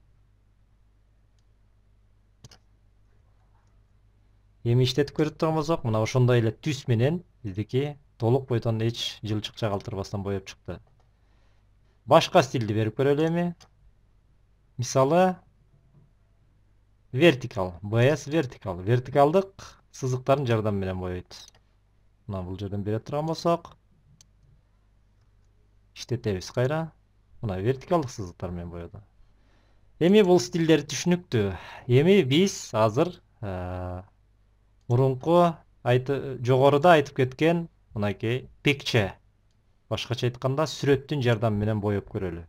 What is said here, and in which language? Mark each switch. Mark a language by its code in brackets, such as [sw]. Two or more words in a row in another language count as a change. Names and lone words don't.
[ky] Эми иштетип көрүп турган болсок, мына ошондой эле түс менен биздики толук бойдон эч жылчык чагалтырбастан боёп чыкты. Башка стилди берип көрөлү эми. Мисалы, [en] vertical, BS vertical, [ky] вертикалдык сызыктардын жардамы менен боёйт. Мына бул жерден бере турган болсок, иштетебиз кайра. Мына вертикалдык сызыктар менен боёду. Эми бул стилдер түшүнүктүү. Эми биз азыр мурунку жогоруда айтып кеткен мынакей picture, башкача айтканда сүрөттүн жардамы менен боёп көрөлү.